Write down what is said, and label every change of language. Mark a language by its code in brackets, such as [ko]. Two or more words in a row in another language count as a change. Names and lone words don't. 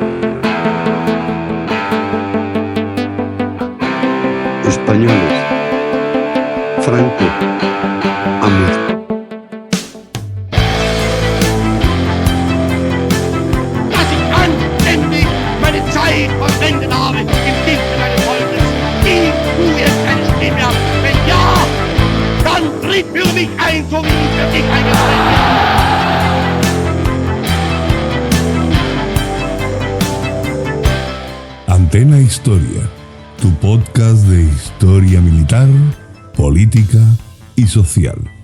[es] Españoles, Franco ha muerto. [de] Dass ich anständig meine Zeit verwendet habe im Dienste meines Volkes. Ich tue jetzt keine Spiel mehr. Wenn ja, dann tritt für mich ein, so wie ich für dich eingetreten bin. [es] Antena Historia, tu podcast de historia militar, política y social.